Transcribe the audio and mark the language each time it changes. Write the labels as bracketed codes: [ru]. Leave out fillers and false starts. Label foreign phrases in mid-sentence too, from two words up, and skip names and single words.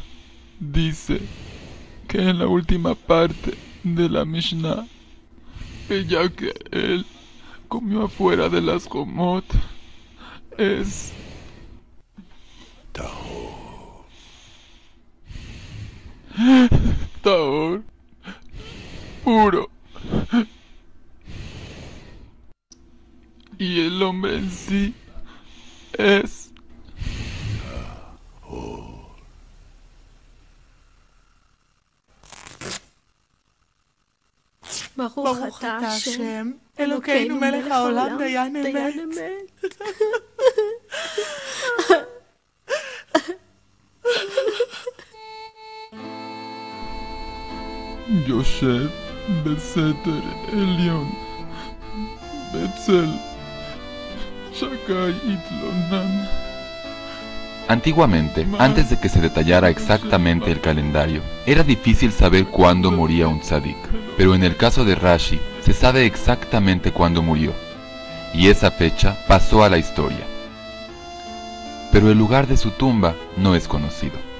[es] dice que en la última parte de la Mishnah, que ya que él comió afuera de las Jomot, es Tahor, puro. Y el hombre en sí es [he] ברוך אתה השם, אלוקינו מלך העולם דיין אמת. יושב בסתר עליון, בצל שקי התלונן. [es] Antiguamente, antes de que se detallara exactamente el calendario, era difícil saber cuándo moría un tzadik, pero en el caso de Rashi, se sabe exactamente cuándo murió, y esa fecha pasó a la historia. Pero el lugar de su tumba no es conocido.